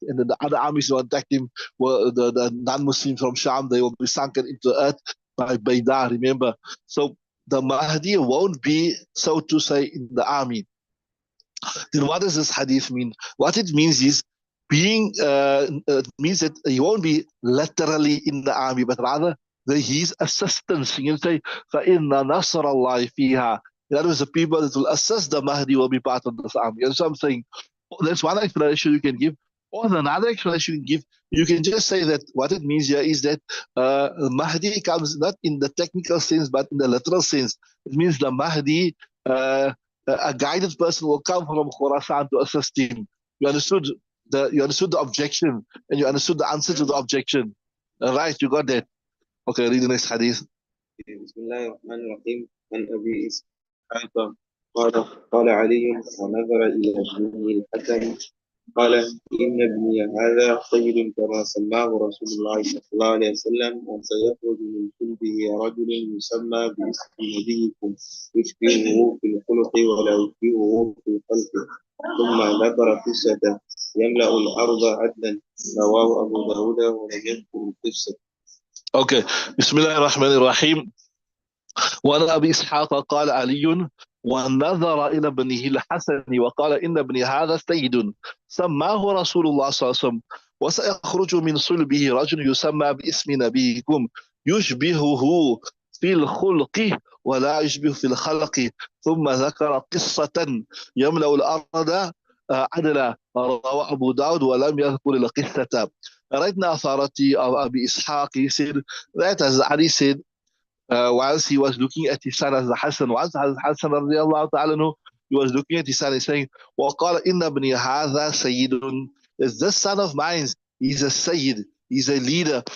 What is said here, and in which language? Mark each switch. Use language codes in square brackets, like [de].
[en] And then the other armies will attack him, the non-Muslims from Sham, they will be sunken into the earth by Bayda, remember? So the Mahdi won't be, so to say, in the army. Then what does this hadith mean? What it means is being means that he won't be literally in the army, but rather his assistance. You can say, [ar] فَإِنَّ نَصْرَ اللَّهِ فِيهَا. [en] In other words, the people that will assist the Mahdi will be part of this army. And so I'm saying, that's one explanation you can give. Or another explanation you can give, you can just say that what it means here is that Mahdi comes not in the technical sense, but in the literal sense. It means the Mahdi, a guided person will come from Khorasan to assist him. You understood the objection, and you understood the answer to the objection. All right, you got that. Okay, read the next hadith. [ar] بسم الله الرحمن الرحيم عن أبي إسحاق قال قال علي ونظر إلى ابنه الحسن قال إن ابني هذا سيد كما سماه رسول الله صلى الله عليه وسلم وسيخرج من صلبه رجل يسمى باسم نبيكم يشبهه في الخلق ولا يشبهه في الخلق ثم ذكر قصة يملأ الأرض عدلا رواه أبو داود ولم يذكر القصة. Okay, بسم الله الرحمن الرحيم. وعن أبي إسحاق قال علي ونظر إلى ابنه الحسن وقال إن ابني هذا سيد سماه رسول الله صلى الله عليه وسلم وسيخرج من صلبه رجل يسمى باسم نبيكم يشبهه في الخلق ولا يشبه في الخلق ثم ذكر قصة يملأ الأرض عدلا رواه أبو داود ولم يذكر القصة. [en] Right authority of Abi Ishaq, he said that as Ali said, whilst he was looking at his son as the Hassan, once Hassan radiallahu ta'ala anhu, he was looking at his son and saying, [ar] وَقَالَ إِنَّ ابْنِي هَذَا سَيِّدٌ. [en] Is this son of mine, he's a Sayyid, he's a leader.